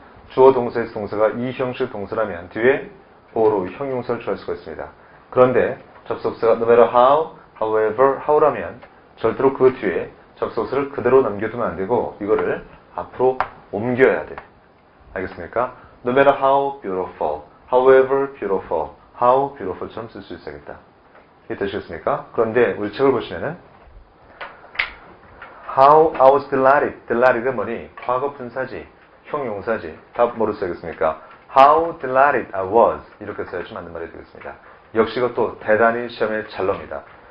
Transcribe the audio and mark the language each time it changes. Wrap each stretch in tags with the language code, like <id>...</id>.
<ko>주어 동사에서 동사가 이 형식 동사라면 뒤에 보호로 형용사를 취할 수가 있습니다. 그런데 접속사가 no matter how, however, how라면 절대로 그 뒤에 접속사를 그대로 남겨두면 안 되고 이거를 앞으로 옮겨야 돼. 알겠습니까?</ko> <en>No matter how beautiful, however beautiful, how beautiful처럼</en> <ko>쓸 수 있어야겠다. 이해되시겠습니까? 그런데 우리 책을 보시면은</ko> <en>How I was delighted.</en> <ko>delighted가 뭐니? 과거 분사지, 형용사지. 다 뭐로 써야겠습니까?</ko> <en>How delighted I was.</en> <ko>이렇게 써야지 맞는 말이 되겠습니다. 역시 이것도 대단히 시험에 잘 나옵니다.</ko>